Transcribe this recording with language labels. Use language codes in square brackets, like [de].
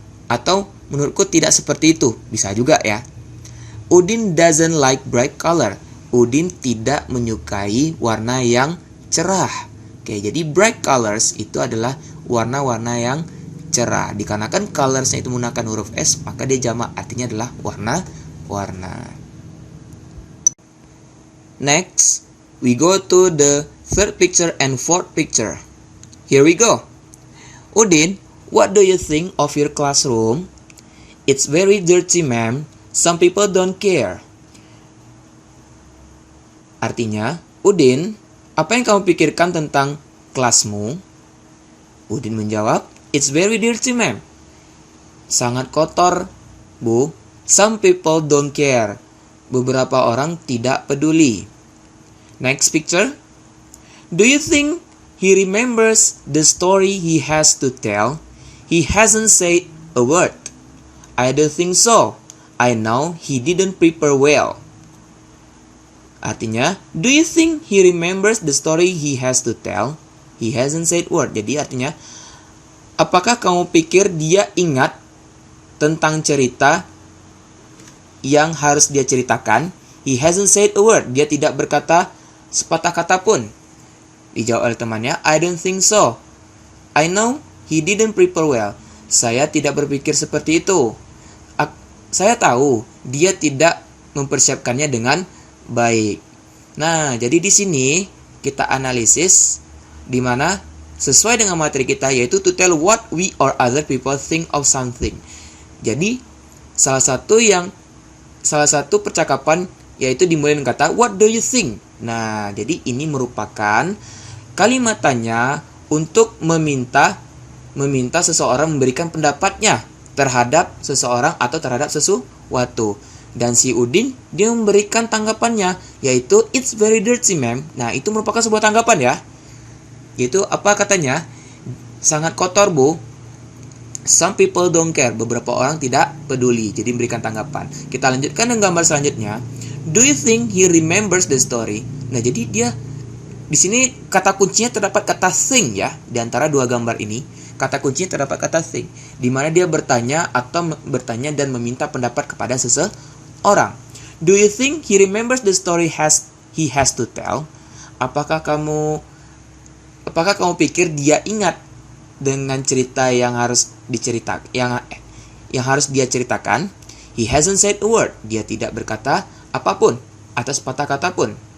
[id] Atau menurutku tidak seperti itu. Bisa juga ya. [en] Udin doesn't like bright color. [id] Udin tidak menyukai warna yang cerah. Oke, jadi bright colors itu adalah warna-warna yang cerah. Dikarenakan colorsnya itu menggunakan huruf S, maka dia jamak, artinya adalah warna-warna. [en] Next, we go to the third picture and fourth picture. Here we go. Udin, what do you think of your classroom? It's very dirty, ma'am. Some people don't care. [id] Artinya, Udin, apa yang kamu pikirkan tentang kelasmu? [en] Udin [id] menjawab, [en] it's very dirty, ma'am. [id] Sangat kotor, Bu. [en] Some people don't care. [id] Beberapa orang tidak peduli. [en] Next picture. Do you think he remembers the story he has to tell? He hasn't said a word. I don't think so. I know he didn't prepare well. [id] Artinya, [en] do you think he remembers the story he has to tell? He hasn't said a word. [id] Jadi artinya, apakah kamu pikir dia ingat tentang cerita yang harus dia ceritakan? [en] He hasn't said a word. [id] Dia tidak berkata sepatah kata pun. Dijawab oleh temannya, [en] I don't think so. I know he didn't prepare well. [id] Saya tidak berpikir seperti itu. Saya tahu dia tidak mempersiapkannya dengan baik. Nah, jadi di sini kita analisis di mana sesuai dengan materi kita, yaitu [en] to tell what we or other people think of something. [id] Jadi salah satu percakapan yaitu dimulai dengan kata [en] what do you think. [id] Nah, jadi ini merupakan kalimat tanya untuk meminta seseorang memberikan pendapatnya terhadap seseorang atau terhadap sesuatu. Dan si Udin, dia memberikan tanggapannya, yaitu [en] it's very dirty, ma'am. [id] Nah, itu merupakan sebuah tanggapan ya. Yaitu apa katanya? Sangat kotor, Bu. [en] Some people don't care. Beberapa orang tidak peduli. [id] Jadi memberikan tanggapan. Kita lanjutkan dengan gambar selanjutnya. [en] Do you think he remembers the story? [id] Nah, jadi dia di sini kata kuncinya terdapat kata think ya. Di antara dua gambar ini, kata kuncinya terdapat kata think, di mana dia bertanya dan meminta pendapat kepada seseorang. [en] Do you think he remembers the story he has to tell? [id] Apakah kamu pikir dia ingat dengan cerita yang harus diceritakan, yang harus dia ceritakan? [en] He hasn't said a word. [id] Dia tidak berkata apapun atau sepatah kata pun.